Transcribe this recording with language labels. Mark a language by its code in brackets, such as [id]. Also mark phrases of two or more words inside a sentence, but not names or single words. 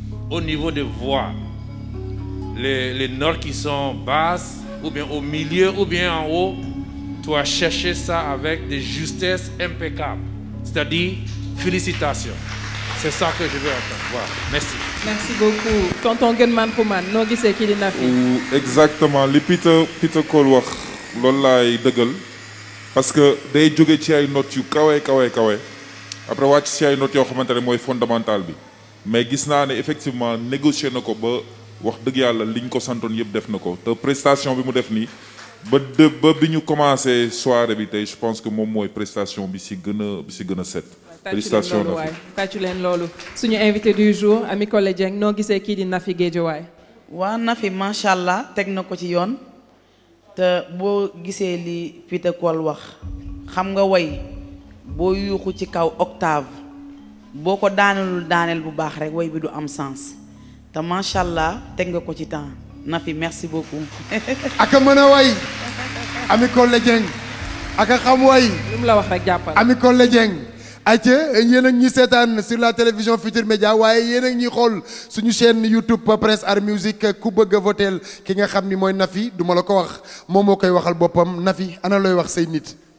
[fr] Au niveau de voix, les, les notes qui sont basses, ou bien au milieu, ou bien en haut, tu as cherché ça avec des justesses impeccables. C'est-à-dire, félicitations. C'est ça que je veux entendre. Voilà. Merci. Merci beaucoup. [wo] Tonton Gunman Fouman, noo gisee kii di Nafi? Ou exactement, li Peter, Peter Cole wax, loolu laay dëggal. Parce que day jóge ci ay notes yu kawe, kawe, kawe. Après wàcc ci ay notes yoo xamante ne mooy fondamental bi. Mais gis naa ne effectivement négocier na ko ba wax dëgg Yàlla liñ ko santoon yëpp def na ko. Te prestation bi mu def nii, ba de, ba bi ñu commencé soirée bi tey, [fr] je pense que [wo] moom mooy prestation bi si gën a, bi si gën a set. Tàccu leen Félicitations, loolu Nafi. waay. Tàccu leen loolu. Suñu invité du jour, Ami Collé Dieng, noo gisee kii di Nafi Guédiawaye? Waa Nafi, [ar] ما شاء الله, [wo] teg na ko ci yoon. Te boo gisee li Peter Cole wax, xam nga way, boo yuuxu ci kaw octave, boo ko daanelul daaneel bu baax rek, way bi du am sens. Te [ar] ما شاء الله, [wo] teg nga ko ci temps. Nafi, [fr] merci beaucoup. [wo] Ak a mën a way. Ami Collé Dieng. Ak a xam way. Lu mu la wax rek jàppal. Ami Collé Dieng. Ayca, yéen a ngi ñuy seetaan [fr] sur la télévision [wo] Futur Média, waaye yéen a ngi ñuy xool suñu chaîne YouTube Prince Art Music. Ku bëgg a votel ki nga xam ni mooy Nafi, du ma la ko wax, moom moo koy waxal boppam. Nafi, ana looy wax say nit?